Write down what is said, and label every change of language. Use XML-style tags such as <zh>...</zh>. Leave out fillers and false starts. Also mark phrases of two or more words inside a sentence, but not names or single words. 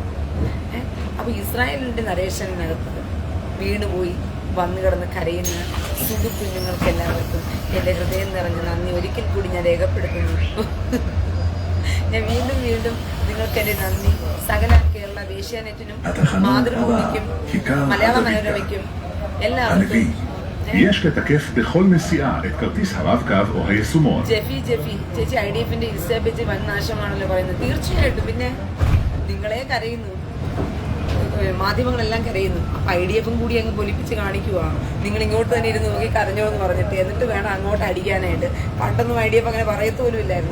<ml>അപ്പൊ ഇസ്രായേലിന്റെ നരേഷനകത്ത് വീണുപോയി വന്നു കിടന്ന് കരയുന്ന സുഖ കുഞ്ഞുങ്ങൾക്ക് എല്ലാവർക്കും എന്റെ ഹൃദയം നിറഞ്ഞ നന്ദി ഒരിക്കൽ കൂടി ഞാൻ രേഖപ്പെടുത്തുന്നു. ഞാൻ വീണ്ടും നിങ്ങൾക്ക് എന്റെ നന്ദി. സകല കേരള ദേശീയനെറ്റിനും മാതൃഭൂമിക്കും മലയാള മനോരമയ്ക്കും എല്ലാവർക്കും.</ml> <he>יש לתקף בכל נסיעה את כרטיס הרב-קו או היישומון.</he> <ml>ജെഫി ചേച്ചി IDF-ന്റെ ഇൻസ്റ്റാ പേജ് വൻ നാശമാണല്ലോ പറയുന്നത്. തീർച്ചയായിട്ടും. പിന്നെ നിങ്ങളെ കരയുന്നു, മാധ്യമങ്ങളെല്ലാം കരയുന്നു. അപ്പൊ IDF-ഉം കൂടി അങ്ങ് പൊലിപ്പിച്ച് കാണിക്കുക. നിങ്ങൾ ഇങ്ങോട്ട് തന്നെ ഇരുന്ന് നോക്കി കരഞ്ഞോ എന്ന് പറഞ്ഞിട്ട് എന്നിട്ട് വേണം അങ്ങോട്ട് അടിക്കാനായിട്ട്. പണ്ടൊന്നും IDF അങ്ങനെ പറയത്തോലും ഇല്ലായിരുന്നു.</ml>